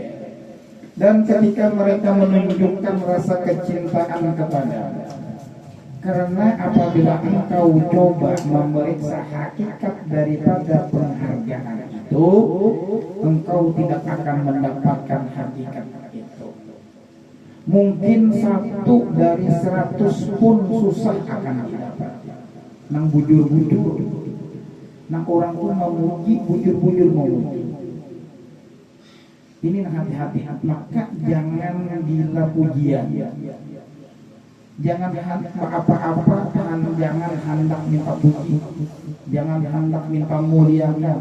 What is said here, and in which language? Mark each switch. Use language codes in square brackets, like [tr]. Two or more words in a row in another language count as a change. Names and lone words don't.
[id] Dan ketika mereka menunjukkan rasa kecintaan kepada, karena apabila engkau coba memeriksa hakikat daripada penghargaan itu, engkau tidak akan mendapatkan hakikat itu. Mungkin 1 dari 100 pun susah akan didapat. [bjn] Nang bujur-bujur, nang orang pun memuji, bujur-bujur memuji. [id] Ini hati-hati, maka jangan gila pujian, jangan apa-apa, jangan hendak minta puji, jangan hendak minta muliakan.